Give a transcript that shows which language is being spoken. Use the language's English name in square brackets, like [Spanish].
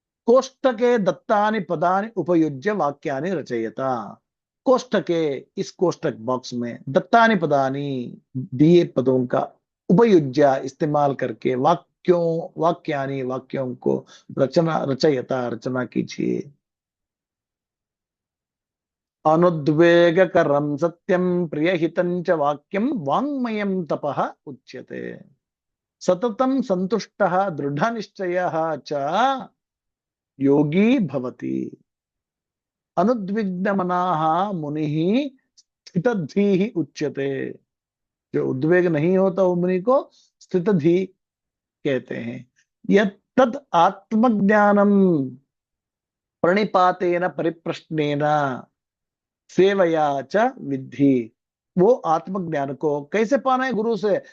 [Sanskrit] कोष्टके दत्तानि पदानि उपयुज्य वाक्यानि रचयता। [Hindi] कोष्टके, इस कोष्टक बॉक्स में, [Sanskrit] दत्तानि पदानि, [Hindi] दिए पदों का, उपयुज्य इस्तेमाल करके, वाक्यानि वाक्यों को, रचयता रचना कीजिए। [Sanskrit] अनुद्वेगकरं सत्यं प्रियहितं च वाक्यं वाङ्मयं तपः उच्यते। सततं सन्तुष्टः दृढनिश्चयः च योगी भवति। अनुद्विग्न मनाः मुनिः स्थितधीः उच्यते। [Hindi] जो उद्वेग नहीं होता वो मुनि को स्थितधी कहते हैं। [Sanskrit] यत् तद आत्मज्ञानम प्रणिपातेन परिप्रश्नेन सेवया च विद्धि, [Hindi] वो आत्मज्ञान को कैसे पाना है? गुरु से।